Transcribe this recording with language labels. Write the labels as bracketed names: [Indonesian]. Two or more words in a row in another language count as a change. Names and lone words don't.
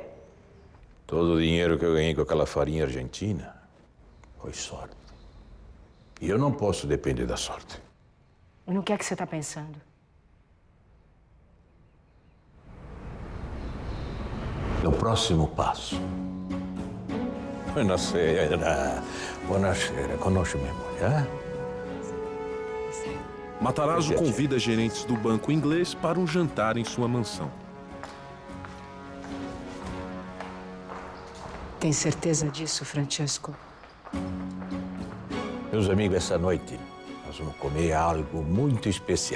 [Portuguese] Todo o dinheiro que eu ganhei com aquela farinha argentina foi sorte. E eu não posso depender da sorte. E no que é que você está pensando? No próximo passo. [Italian] Buonasera. Buonasera. Conosce-me, eh? [Portuguese] Matarazzo convida gerentes do banco inglês para um jantar em sua mansão. Tem certeza disso, Francesco? Meus amigos, essa noite nós vamos comer algo muito especial.